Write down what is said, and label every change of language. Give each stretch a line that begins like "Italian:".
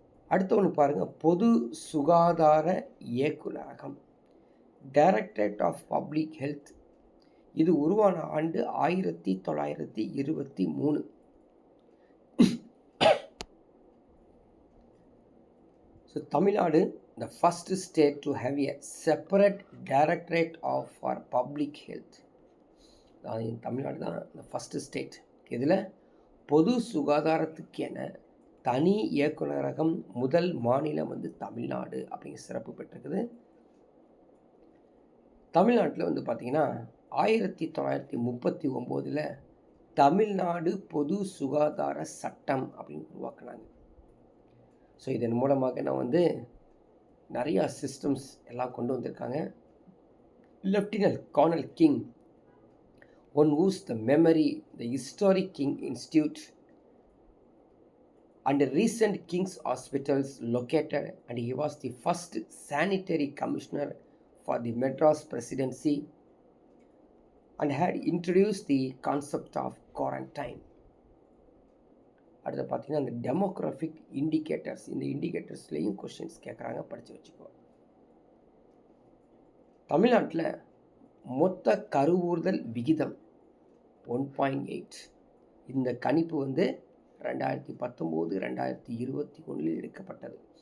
Tamil: அடுத்த ஒன்று பாருங்கள், பொது சுகாதார இயக்குநரகம்,
English: directorate of public health,
Tamil: இது உருவான ஆண்டு
English: 1923. So Tamil Nadu the first state to have a separate directorate of for public health.
Tamil: Tamil Nadu தான்
English: the first state.
Tamil: இதில் பொது சுகாதாரத்துக்கு என தனி இயக்குநரகம் முதல் மாநிலம் வந்து தமிழ்நாடு அப்படிங்கிற சிறப்பு பெற்றிருக்குது. தமிழ்நாட்டில் வந்து பார்த்திங்கன்னா 1939 தமிழ்நாடு பொது சுகாதார சட்டம் அப்படின்னு உருவாக்குனாங்க. ஸோ இதன் மூலமாக நான் வந்து நிறையா சிஸ்டம்ஸ் எல்லாம் கொண்டு வந்திருக்காங்க.
English: Lieutenant colonel King, one whose the memory the historic King Institute and recent King's hospitals located, and he was the first sanitary commissioner for the Madras presidency and had introduced the concept of quarantine.
Tamil: அடுத்து பார்த்தீங்கன்னா அந்த demographic indicators, இந்த இண்டிகேட்டர்ஸ்லேயும் questions கேட்குறாங்க, படித்து வச்சுக்கோ. தமிழ்நாட்டில் மொத்த கருவூர்தல் விகிதம் 1.8. இந்த கணிப்பு வந்து 2019-2021 எடுக்கப்பட்டது.